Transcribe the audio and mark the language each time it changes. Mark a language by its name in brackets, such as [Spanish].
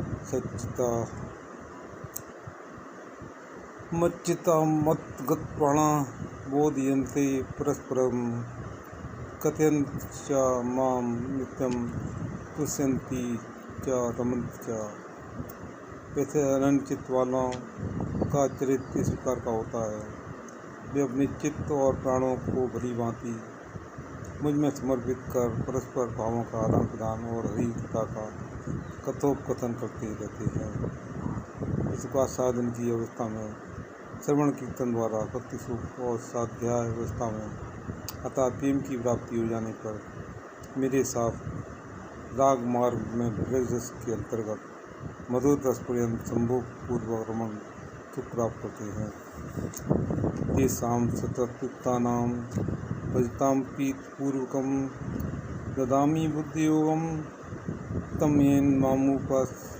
[Sanskrit] सच्चिता मच्चिता मद्गतप्राणा बोधयन्ते परस्परं कथयन्ति च मां नित्यं तुष्यन्ति च रमन्ति च। [Hindi] वैसे अनंत वालों का चरित्र इस प्रकार का होता है। वे अपने चित्त और प्राणों को भली भांति मुझ में समर्पित कर परस्पर भावों का आदान प्रदान और हरि कथा का कथोपकथन करते रहते हैं। इसका साधन की अवस्था में श्रवण कीर्तन द्वारा भक्ति सुख और स्वाध्याय अवस्था में अतः प्रेम की प्राप्ति हो जाने पर मेरे साथ राग मार्ग में ब्रज के अंतर्गत मधुर रस पर्यंत संभोग पूर्वक रमन सुख प्राप्त करते हैं। [Sanskrit] तेषां सततयुक्तानां भजतां प्रीतिपूर्वकं ददामि बुद्धियोगं तं येन मामुपास्यन्ति।